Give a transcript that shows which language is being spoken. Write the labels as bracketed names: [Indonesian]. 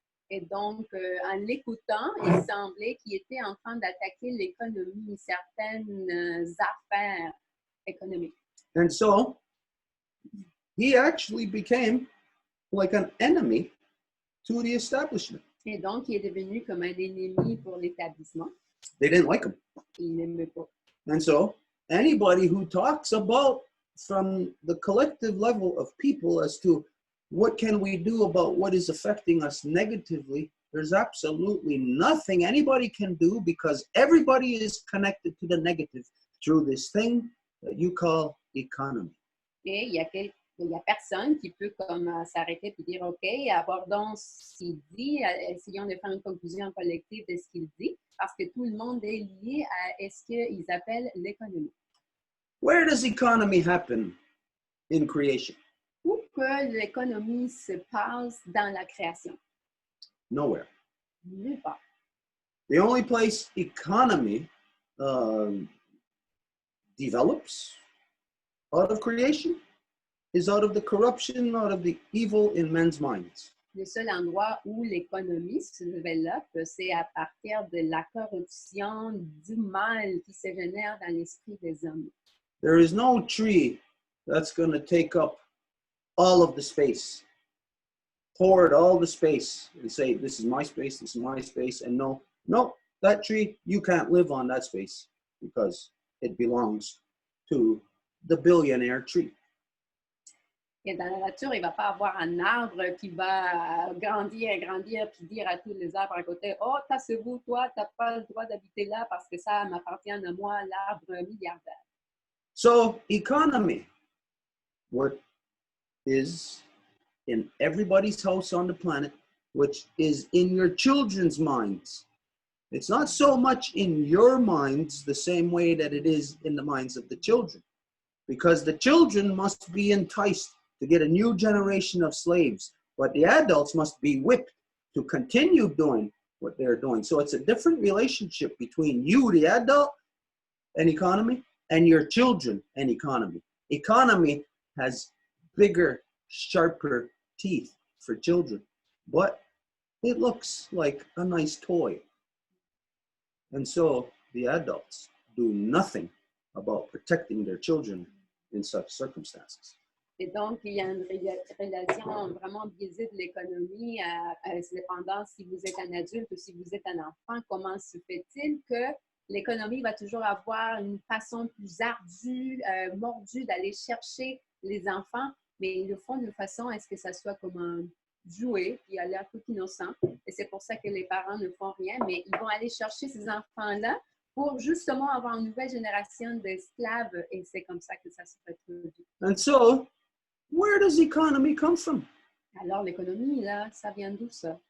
[French] Et donc, en l'écoutant, il semblait qu'il était en train d'attaquer l'économie, certaines affaires économiques. [English] And so he actually became like an enemy to the establishment. [French] Et donc, il est devenu comme un ennemi pour l'établissement. [English] They didn't like him. [French] Il n'aimait pas. [English] And so anybody who talks about from the collective level of people as to what can we do about what is affecting us negatively, there's absolutely nothing anybody can do because everybody is connected to the negative through this thing that you call economy. [French] Et il y a personne qui peut comme s'arrêter et dire, OK, abordons ce qu'il dit, essayons de faire une conclusion collective de ce qu'il dit, parce que tout le monde est lié à ce qu'ils appellent l'économie. [English] Where does economy happen in creation? [French] Où que l'économie se passe dans la création? [English] Nowhere. [French] Nulle part. [English] The only place economy develops out of creation is out of the corruption, out of the evil in men's minds. [French] Le seul endroit où l'économie se développe, c'est à partir de la corruption, du mal qui se génère dans l'esprit des hommes. [English] There is no tree that's going to take up all of the space, hoard all the space and say, this is my space, this is my space. And no, that tree, you can't live on that space because it belongs to the billionaire tree. [French] Et dans la nature, il ne va pas avoir un arbre qui va grandir, puis dire à tous les arbres à côté, oh, tassez-vous, toi, tu n'as pas le droit d'habiter là parce que ça m'appartient à moi, l'arbre milliardaire. [English] So economy, what is in everybody's house on the planet, which is in your children's minds, It's not so much in your minds the same way that it is in the minds of the children, because the children must be enticed to get a new generation of slaves, but the adults must be whipped to continue doing what they're doing. So it's a different relationship between you, the adult, and economy, and your children and economy. Economy has bigger, sharper teeth for children, but it looks like a nice toy. And so the adults do nothing about protecting their children in such circumstances. [French] Et donc, il y a une relation vraiment biaisée de l'économie, dépendant si vous êtes un adulte ou si vous êtes un enfant. Comment se fait-il que l'économie va toujours avoir une façon plus ardue, mordue d'aller chercher les enfants, mais ils le font d'une façon à ce que ça soit comme un jouet qui a l'air tout innocent. Et c'est pour ça que les parents ne font rien, mais ils vont aller chercher ces enfants-là pour justement avoir une nouvelle génération d'esclaves, et c'est comme ça que ça se reproduit. [English] And so, where does economy come from? [French] Alors, l'économie, là, ça vient d'où ça?